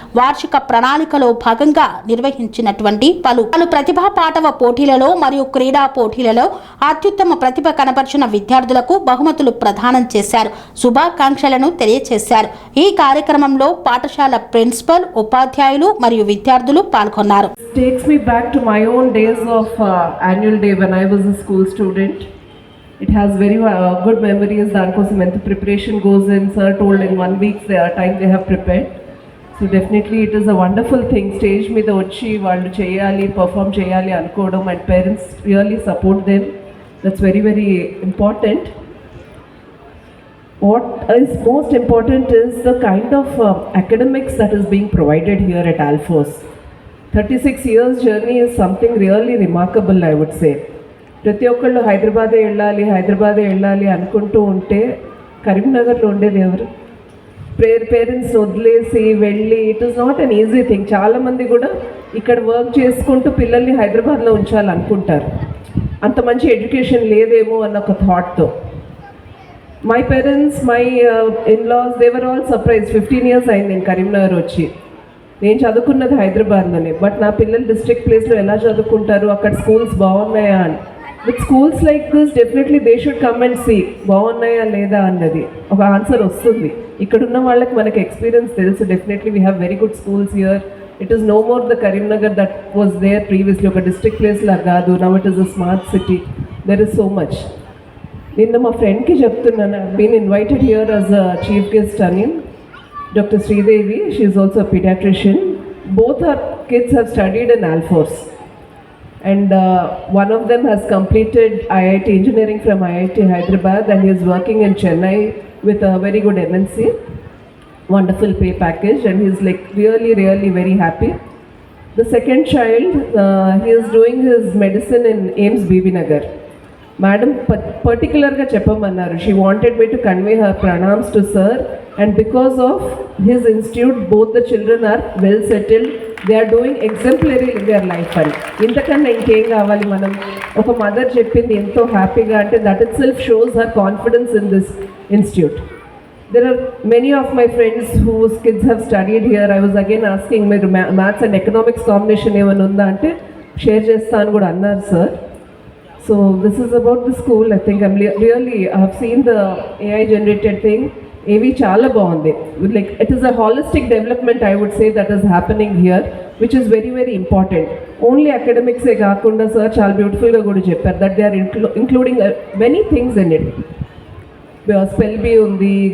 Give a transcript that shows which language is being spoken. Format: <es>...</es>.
<te>వార్షిక ప్రణాళికలో భాగంగా నిర్వహించినటువంటి పలు ప్రతిభా పాటవ పోటీలలో మరియు క్రీడా పోటీలలో అత్యుత్తమ ప్రతిభ కనబర్చిన విద్యార్థులకు బహుమతులు ప్రదానం చేశారు. శుభాకాంక్షలను తెలియజేశారు. ఈ కార్యక్రమంలో పాఠశాల ప్రిన్సిపల్, ఉపాధ్యాయులు మరియు విద్యార్థులు పాల్గొన్నారు.</te> <en>Takes me back to my own days of annual day when I was a school student. It has very good memories.</en> <te>దానికోసం ఎంత preparation</te> <en>goes in. Sir told in 1 week time they have prepared. So definitely it is a wonderful thing.</en> <te>Stage మీద వచ్చి వాళ్ళు చేయాలి, perform చేయాలి అనుకోవడం,</te> <en>and parents really support them. That's very very important. What is most important is the kind of academics that is being provided here at Alphos. 36 years journey is something really remarkable, I would say.</en> <te>ప్రతి ఒక్కళ్ళు హైదరాబాదే వెళ్ళాలి అనుకుంటూ ఉంటే కరీంనగర్లో ఉండేది ఎవరు? Parents వదిలేసి వెళ్ళి</te> <en>It is not an easy thing.</en> <te>చాలామంది కూడా ఇక్కడ వర్క్ చేసుకుంటూ పిల్లల్ని హైదరాబాద్లో ఉంచాలనుకుంటారు. అంత మంచి ఎడ్యుకేషన్ లేదేమో అన్న ఒక థాట్తో.</te> <en>My parents, my in-laws, they were all surprise.</en> <te>15 years అయింది నేను కరీంనగర్ వచ్చి. నేను చదువుకున్నది హైదరాబాద్లోనే, బట్ నా పిల్లలు డిస్ట్రిక్ట్ ప్లేస్లో ఎలా చదువుకుంటారు, అక్కడ స్కూల్స్ బాగున్నాయా అని.</te> <en>with schools like this definitely they should come and see</en> <te>బాగున్నాయా లేదా అన్నది ఒక ఆన్సర్ వస్తుంది. ఇక్కడ ఉన్న వాళ్ళకి మనకి ఎక్స్పీరియన్స్ తెలుసు.</te> <en>Definitely we have very good schools here. It is no more the Karimnagar that was there previously.</en> <te>ఒక డిస్ట్రిక్ట్ ప్లేస్లా కాదు.</te> <en>Now it is a smart city. There is so much.</en> <te>నిన్న మా ఫ్రెండ్కి చెప్తున్నాను,</te> <en>Been invited here as a chief guest అని. Dr. Sridevi, she is also a pediatrician. Both her kids have studied in Alphos, and one of them has completed IIT engineering from IIT Hyderabad, and he is working in Chennai with a very good MNC, wonderful pay package, and he is like really very happy. The second child, he is doing his medicine in AIIMS BB Nagar. Madam particularly</en> <te>చెప్పమన్నారు.</te> <en>She wanted me to convey her pranams to sir, and because of his institute both the children are well settled. They are doing exemplary in their life.</en> <te>అని ఇంతకన్నా ఇంకేం కావాలి? మనం ఒక mother చెప్పింది ఎంతో హ్యాపీగా అంటే</te> <en>that itself shows her confidence in this institute. There are many of my friends whose kids have studied here. I was again asking,</en> <te>మీరు maths and economics combination ఏమైనా ఉందా అంటే షేర్ చేస్తాను కూడా అన్నారు sir.</te> <en>So this is about the school. I think I have seen the AI generated thing. AV</en> <te>చాలా బాగుంది.</te> <en>Like it is a holistic development, I would say, that is happening here, which is very important. Only academics</en> <te>ఏ కాకుండా sir చాలా బ్యూటిఫుల్గా కూడా చెప్పారు</te> <en>that they are including many things in it. Spell bee ఉంది.</en>